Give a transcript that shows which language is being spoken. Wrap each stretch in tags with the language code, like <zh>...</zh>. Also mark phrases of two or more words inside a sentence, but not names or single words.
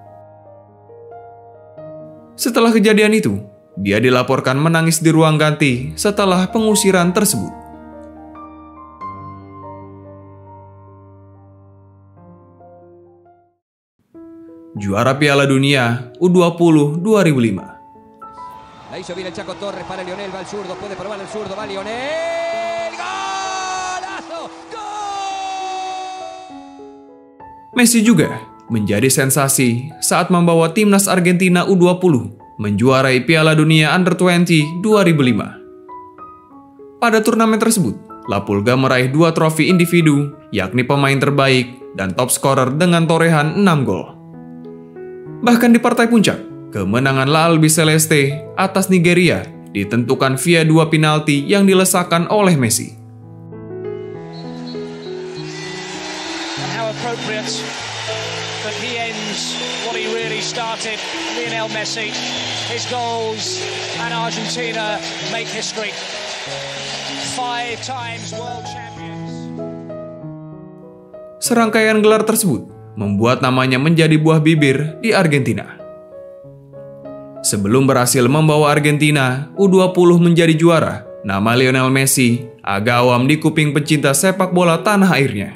<id>Setelah kejadian itu, dia dilaporkan menangis di ruang ganti setelah pengusiran tersebut. Juara Piala Dunia U20 2005.</id> <es>Ahí se viene el Chaco Torres para Lionel, va el zurdo, puede probar el zurdo, va Lionel. ¡Golazo! ¡Gol!</es> <id>Messi juga menjadi sensasi saat membawa timnas Argentina U20 menjuarai Piala Dunia Under-20 2005. Pada turnamen tersebut, La Pulga meraih 2 trofi individu, yakni pemain terbaik dan</id> <en>top scorer</en> <id>dengan torehan 6 gol. Bahkan di partai puncak, kemenangan La Albiceleste atas Nigeria ditentukan via 2 penalti yang dilesakkan oleh Messi.</id> <en>But he ends what he really started. Lionel Messi, his goals, and Argentina make history. 5 times world champions.</en> <id>Serangkaian gelar tersebut membuat namanya menjadi buah bibir di Argentina. Sebelum berhasil membawa Argentina U20 menjadi juara, nama Lionel Messi agak awam di kuping pecinta sepak bola tanah airnya.</id>